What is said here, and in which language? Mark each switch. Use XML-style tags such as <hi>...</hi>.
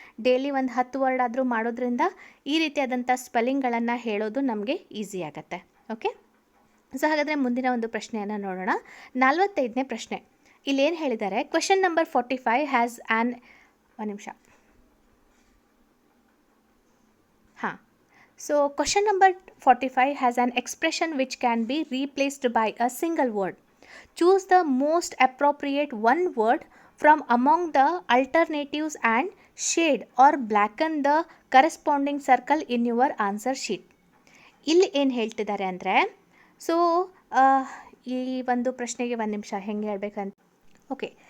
<kn>Daily ಒಂದು 10 word ಆದರೂ ಮಾಡೋದ್ರಿಂದ ಈ ರೀತಿಯಾದಂಥ ಸ್ಪೆಲ್ಲಿಂಗ್ಗಳನ್ನು ಹೇಳೋದು ನಮಗೆ ಈಸಿ ಆಗುತ್ತೆ. ಓಕೆ. ಸೊ ಹಾಗಾದರೆ ಮುಂದಿನ ಒಂದು ಪ್ರಶ್ನೆಯನ್ನು ನೋಡೋಣ. 45ನೇ ಪ್ರಶ್ನೆ. ಇಲ್ಲೇನು ಹೇಳಿದ್ದಾರೆ,</kn> <en>question number 45 has an</en> <kn>ಒಂದು ನಿಮಿಷ.</kn> <en>So question number 45 has an expression which can be replaced by a single word. Choose the most appropriate one word from among the alternatives and shade or blacken the corresponding circle in your answer sheet.</en> <kn>ಇಲ್ಲಿ ಏನು ಹೇಳ್ತಿದ್ದಾರೆ ಅಂದರೆ, so ಈ ಒಂದು ಪ್ರಶ್ನೆಗೆ ಒಂದು ನಿಮಿಷ ಹೆಂಗೆ ಹೇಳ್ಬೇಕಂತ. ಓಕೆ.</kn>